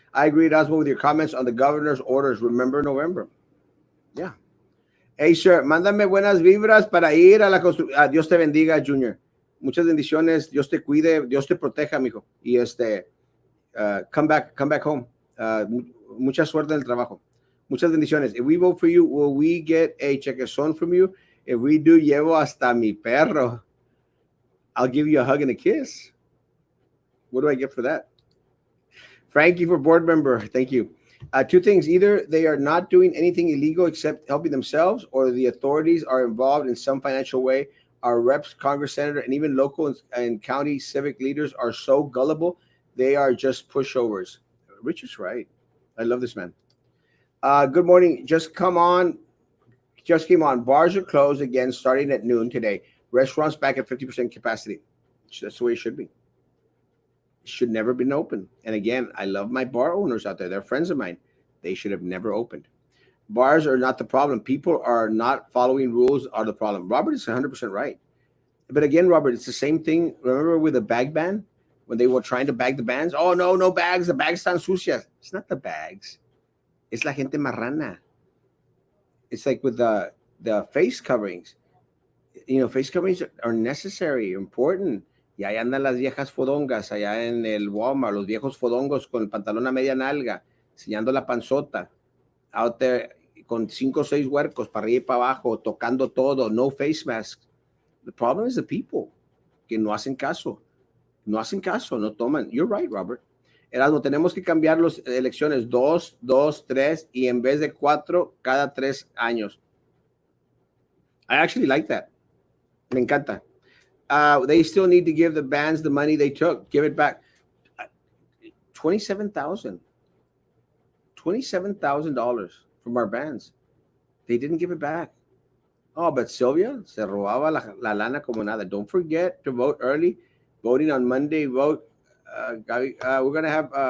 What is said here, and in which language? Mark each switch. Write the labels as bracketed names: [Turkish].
[English] I agree, Erasmo, with your comments on the governor's orders. Remember November. Yeah. Hey, sir, [Spanish] mándame buenas vibras para ir a la construcción. Dios te bendiga, Junior. Muchas bendiciones. Dios te cuide. Dios te proteja, mijo. [English] Y come back home. [Spanish] Mucha suerte en el trabajo. Muchas bendiciones. [English] If we vote for you, will we get a chequezón from you? If we do, [Spanish] llevo hasta mi perro. [English] I'll give you a hug and a kiss. What do I get for that? Frankie for board member. Thank you. Two things. Either they are not doing anything illegal except helping themselves, or the authorities are involved in some financial way. Our reps, Congress, Senator, and even local and county civic leaders are so gullible. They are just pushovers. Richard's right. I love this man. Good morning. Just came on. Bars are closed again starting at noon today. Restaurants back at 50% capacity. That's the way it should be. It should never have been open. And again, I love my bar owners out there. They're friends of mine. They should have never opened. Bars are not the problem. People are not following rules are the problem. Robert is 100% right. But again, Robert, it's the same thing. Remember with the bag ban? When they were trying to bag the bans? Oh, no bags. The bags [Spanish] están sucias. [English] It's not the bags. [Spanish] It's la gente marrana. [English] It's like with the face coverings. Face coverings are necessary, important. [Spanish] Y ahí andan las viejas fodongas, allá en el Walmart, los viejos fodongos con el pantalón a media nalga, enseñando la panzota, [English] out there [Spanish] con 5 o 6 huercos para arriba y para abajo, tocando todo, [English] no face masks. The problem is the people [Spanish] que no hacen caso, no toman. [English] You're right, Robert. [Spanish] Erasmo, tenemos que cambiar las elecciones 2, 2, 3 y en vez de 4 cada 3 años. [English] I actually like that. [Spanish] Me encanta. [English] They still need to give the bands the money they took. Give it back. $27,000 from our bands. They didn't give it back. [Spanish] Oh, but Sylvia se robaba la lana como nada. [English] Don't forget to vote early. Voting on Monday. Vote. Gabi, we're gonna have.